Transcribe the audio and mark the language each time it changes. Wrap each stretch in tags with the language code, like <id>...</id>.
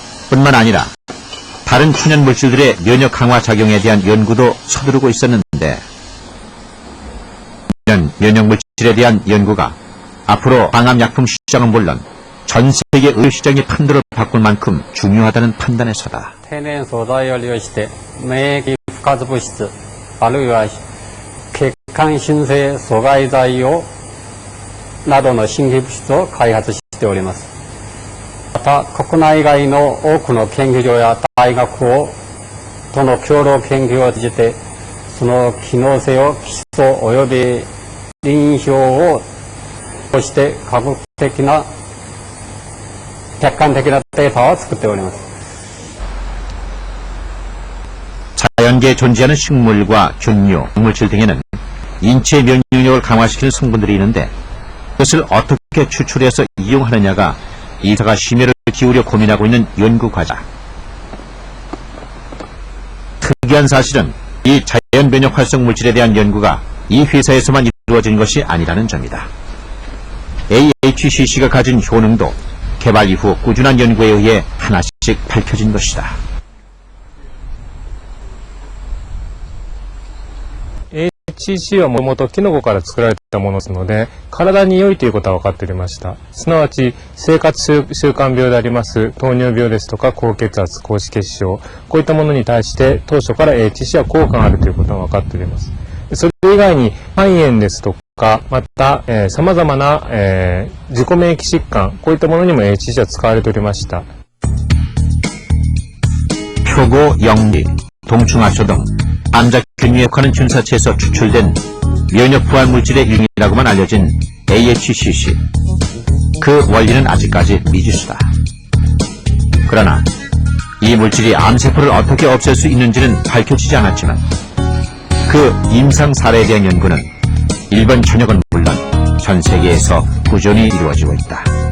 <ko>뿐만 아니라 다른 천연 물질들의 면역 강화 작용에 대한 연구도 서두르고 있었는데, 이런 면역 물질에 대한 연구가 앞으로 항암 약품 시장은 물론 전 세계 의료 시장의 판도를 바꿀 만큼 중요하다는 판단에서다.</ko> <ja>天然素材を利用して免疫不活物質あるいは血管新生阻害剤をなどの新規物質を開発しております。また国内外の多くの研究所や大学との共同研究を通じてその機能性を基礎及び臨床を通して客観的なデータを作っております。</ja> <ko>자연계에 존재하는 식물과 균류, 동물질 등에는 인체 면역력을 강화시키는 성분들이 있는데 그것을 어떻게 추출해서 이용하느냐가 이사가 심혈을 기울여 고민하고 있는 연구과제. 특이한 사실은 이 자연 면역 활성 물질에 대한 연구가 이 회사에서만 이루어진 것이 아니라는 점이다. AHCC가 가진 효능도 개발 이후 꾸준한 연구에 의해 하나씩 밝혀진 것이다.</ko> <ja>HCC はもともとキノコから作られたものですので、体に良いということは分かっておりました。すなわち、生活習慣病であります糖尿病ですとか高血圧、高脂血症、こういったものに対して当初から HCC は効果があるということが分かっております。それ以外に肺炎ですとか、また、様々な、自己免疫疾患、こういったものにも HCC は使われておりました。</ja> <ko>표고, 영리, 동충하초 등 암자 균류에 관한 균사체에서 추출된 면역 부활 물질의 일종이라고만 알려진 AHCC. 그 원리는 아직까지 미지수다. 그러나 이 물질이 암세포를 어떻게 없앨 수 있는지는 밝혀지지 않았지만 그 임상 사례에 대한 연구는 일본 전역은 물론 전 세계에서 꾸준히 이루어지고 있다.</ko>